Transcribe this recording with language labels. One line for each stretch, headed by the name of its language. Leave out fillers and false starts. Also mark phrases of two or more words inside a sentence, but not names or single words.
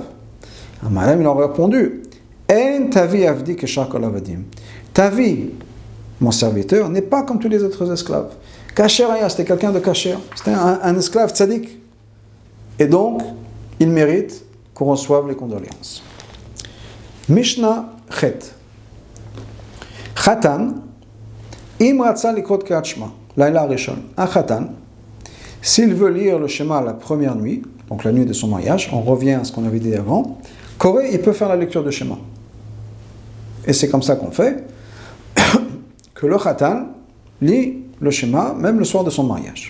French: Madame, il leur a répondu, ta vie, mon serviteur, n'est pas comme tous les autres esclaves.
Hebrew: כשר היה,
French: c'était quelqu'un de kasher, c'était un esclave tzaddik. Et donc, il mérite qu'on reçoive les condoléances.
Hebrew: משנה חית. חתן, אם רצה לקות קריאת שמע, לילה ראשון.
French: Un khatan, s'il veut lire le Shema la première nuit, donc la nuit de son mariage, on revient à ce qu'on avait dit avant, Koré, il peut faire la lecture de Shema. Et c'est comme ça qu'on fait, que le khatan lit le Shema, même le soir de son mariage.